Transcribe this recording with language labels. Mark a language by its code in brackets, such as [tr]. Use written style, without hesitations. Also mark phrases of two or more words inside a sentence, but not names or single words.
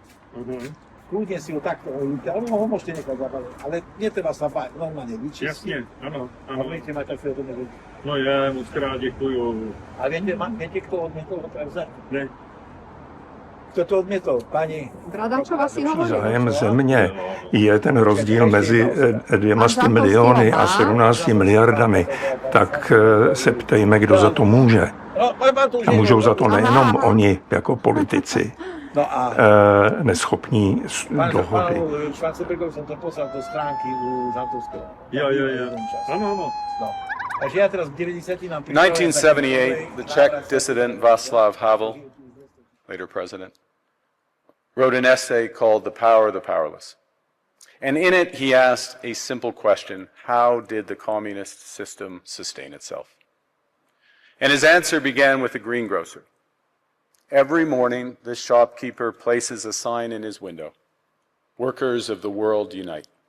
[sk] Kľudne si ho takto uvidíte, alebo ho môžete nechať zabaliť, ale netreba sa báť, normálne vyčistiť. [cs] Jasně, ano. [sk] A budete mať takovéto medvedíky. [cs] No je, moc krát děkuju. [sk] A viete, kto odmietol ho prevzať? [cs] Ne. [sk] Kto to odmietol? Pani? Bradačova si hovorí. [cs] Zájem země je ten rozdíl mezi 200 miliony a 17 miliardami, tak se ptejme, kdo za to může. A můžou za to nejenom oni jako politici, No a neschopní dohody. [sk] Pánu Schwarzenbergovi som to poslal do stránky u Žantovského. [cs] Jo. Ano. [sk] No. Takže ja teraz v 90. nám [en] 1978, the Czech dissident Václav Havel, later president, wrote an essay called The Power of the Powerless. And in it, he asked a simple question: how did the communist system sustain itself? And his answer began with the greengrocer. Every morning, this shopkeeper places a sign in his window: "Workers of the world unite."